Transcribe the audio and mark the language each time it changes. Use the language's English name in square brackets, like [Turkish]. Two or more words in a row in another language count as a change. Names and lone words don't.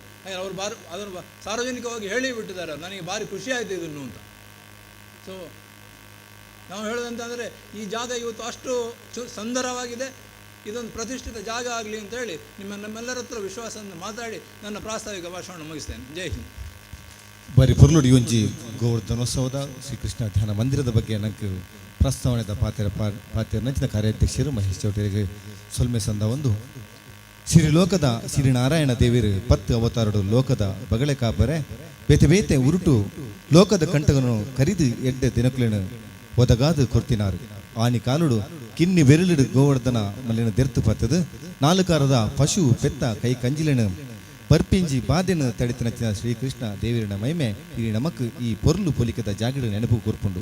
[Kannada] ಅವರು ಅದನ್ನು ಸಾರ್ವಜನಿಕವಾಗಿ ಹೇಳಿಬಿಟ್ಟಿದ್ದಾರೆ. ನನಗೆ ಭಾರಿ ಖುಷಿ ಆಯಿತು ಇದನ್ನು ಅಂತ. ಸೊ ನಾವು ಹೇಳೋದಂತಂದರೆ ಈ ಜಾಗ ಇವತ್ತು ಅಷ್ಟು ಸುಂದರವಾಗಿದೆ, ಇದೊಂದು ಪ್ರತಿಷ್ಠಿತ ಜಾಗ ಆಗಲಿ ಅಂತೇಳಿ ನಮ್ಮೆಲ್ಲರ ಹತ್ರ ವಿಶ್ವಾಸದಿಂದ ಮಾತಾಡಿ ನನ್ನ ಪ್ರಾಸ್ತಾವಿಕ ಭಾಷಣ ಮುಗಿಸ್ತೇನೆ. ಜೈ ಹಿಂದ್. [Tulu] ಬಾರಿ ಪೊರ್ಲುಡಿ ಒಂಜಿ ಗೋವರ್ಧನೋತ್ಸವದ ಶ್ರೀಕೃಷ್ಣ ಧ್ಯಾನ ಮಂದಿರದ ಬಗ್ಗೆ ನಂಗೆ ಪ್ರಸ್ತಾವನೆದ ಪಾತ್ರ ನಂಚಿನ ಕಾರ್ಯಾಧ್ಯಕ್ಷರು ಮಹೇಶ್ ಚೌಟರಿಗೆ ಸೊಲ್ಮೆ ಸಂದ ಒಂದು ಸಿರಿಲೋಕದ ಶ್ರೀನಾರಾಯಣ ದೇವಿರು 10 ಅವತಾರಡು ಲೋಕದ ಬಗಳೆ ಕಾಪರೆ ಬೇತೆ ಬೇತೆ ಉರುಟು ಲೋಕದ ಕಂಟಗನು ಕರಿದು ಎಡ್ಡೆ ದಿನಕುಲಿನ ಒದಗಾದು ಕೊರ್ತಿನಾರು ಆನಿ ಕಾಲುಡು ಕಿನ್ನಿ ಬೆರಳಿಡು ಗೋವರ್ಧನ ಮಲ್ಲಿನ ದೆರ್ತು ಪತ್ತದು ನಾಲ್ಕಾರದ ಪಶು ಪೆತ್ತ ಕೈ ಕಂಜಿಲಿನ ಪರ್ಪಿಂಜಿ ಬಾದೆನ ತಡಿತನಚ್ಚಿನ ಶ್ರೀಕೃಷ್ಣ ದೇವಿರನ ಮೈಮೆ ಇಲ್ಲಿ ನಮಕ್ ಈ ಪೊರ್ಲು ಪೊಲಿಕೆದ ಜಾಗಿಡು ನೆನಪು ಕೂರ್ಪುಂಡು.